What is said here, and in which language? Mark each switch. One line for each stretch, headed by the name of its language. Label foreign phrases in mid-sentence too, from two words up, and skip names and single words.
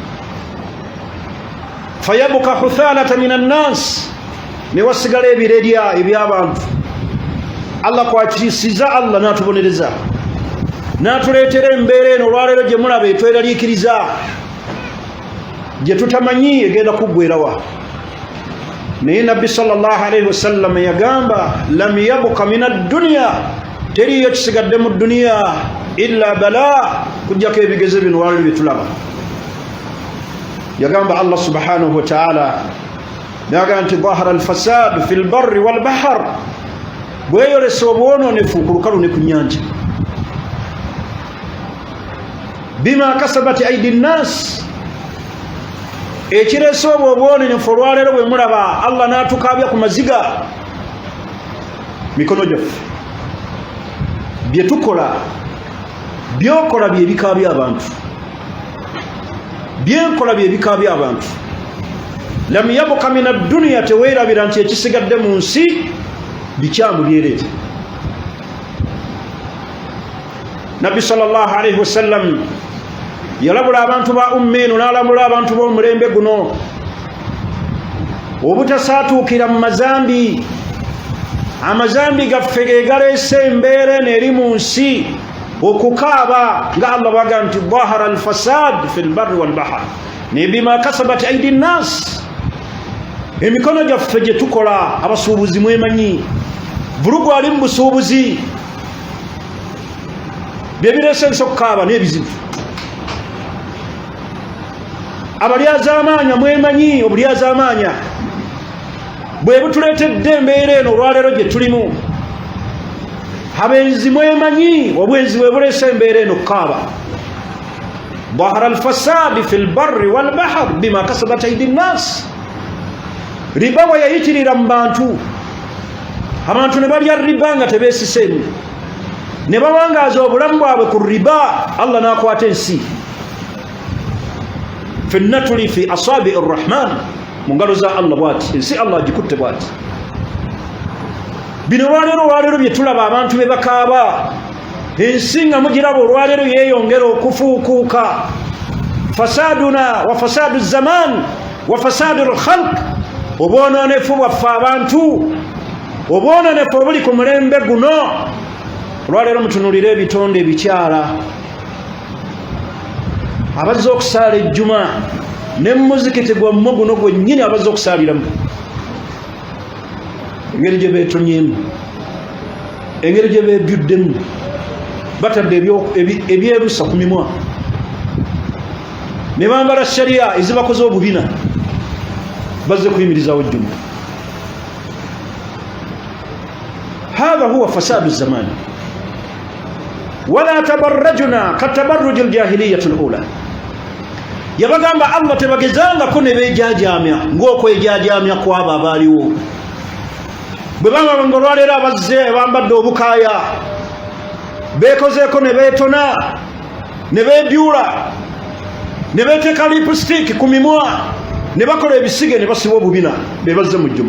Arabic: فيبقى حثالة من الناس,
Ganda: ne wasigala ebirerya eby'abantu. Allah kwakirisiza, Allah n'atubonereza, n'atuleetera embeera eno olwaleero gye mulaba etweraliikiriza, gye tutamanyi egenda kuggweerawa. Naye nabbi
Arabic: صلى الله عليه وسلم
Ganda: yagamba
Arabic: لم يبق من الدنيا,
Ganda: teriyo kisigadde mu duniya
Arabic: إلا بلاء,
Ganda: kujjako ebigezo bino wali bitulaba. Yagamba Allah
Arabic: سبحانه وتعالى
Ganda: naga nti
Arabic: ظهر الفساد في البر والبحر,
Ganda: bweyolesa obwononefu ku lukalu ne ku nnyanja,
Arabic: بما كسبت أيدي الناس,
Ganda: ekireesa obwo obwononefu olwaleero bwe mulaba Allah n'atukabya ku maziga, mikono gyaffe bye tukola, byokola bye bika by'abantu, byenkola bye bika by'abantu.
Arabic: لم يبق من الدنيا,
Ganda: teweerabira nti ekisigadde mu nsi bikyamu byereeta. Nabbi
Arabic: صلى الله عليه وسلم
Ganda: yalabula abantu ba ummeeno n'alamula abantu b'omulembe guno obutasaatuukira mu mazambi. Amazambi gaffe ge galeese embeera eno eri mu nsi, okukaaba nga Allah baga nti
Arabic: ظهر الفساد في البر والبحر,
Ganda: ne
Arabic: بما كسبت أيدي الناس,
Ganda: emikono gyaffe gye tukola. Abasuubuzi mwemanyi, vulugu ali mu busuubuzi, bye bireese ensi okukaaba n'ebizibu. Abalyazaamaanya mwemanyi, obulyazaamaanya bwe butuleetedde embeera eno olwaleero gye tulimu. Abenzi mwemanyi, obwenzi bwe buleese embeera eno okukaaba.
Arabic: ظهر الفساد في البر والبحر بما كسبت أيدي الناس.
Ganda: Riba we yayitirira mu bantu, abantu ne balya riba nga tebeesiseemu, ne bawangaaza obulamu bwabwe ku riba. Allah n'akwata ensi, ffenna tuli
Arabic: في أصابع الرحمن,
Ganda: mu ngalo za Allah bw'ati, ensi Allah agikutte bw'ati. Bino olwaleero bye tulaba abantu be bakaaba, ensi nga mugiraba olwaleero yeeyongera okufuukuuka.
Arabic: فسادنا وفساد زمان وفساد الخلق,
Ganda: obwononefu bwaffe abantu, obwononefu obuli ku mulembe guno. Olwaleero mutunulire ebitonde ebikyala abazze okusaala ejjuma ne muzikiti gwammwe guno gwennyini abazze okusaaliramu, engeri gye beetonyemu, engeri gye beebyuddemu, batadde ebyerusa ku mimwa, ne bambala shariya ezibakoze obubina, bazze kuyimirizawo ejjuma.
Arabic: هذا هو فساد الزمان. ولا تبرجن كتبرج الجاهلية الأولى.
Ganda: Yabagamba Allah tebagezangako ne beejajaamya ng'okwejajaamya kwabo abaaliwo. Bwe baba nga olwaleero abazze bambadde obukaaya, beekozeeko ne beetona, ne beebyula, ne beeteeka lipstick ku mimwa, ne bakola ebisige, ne basiba obubina, be bazze mu jjuma.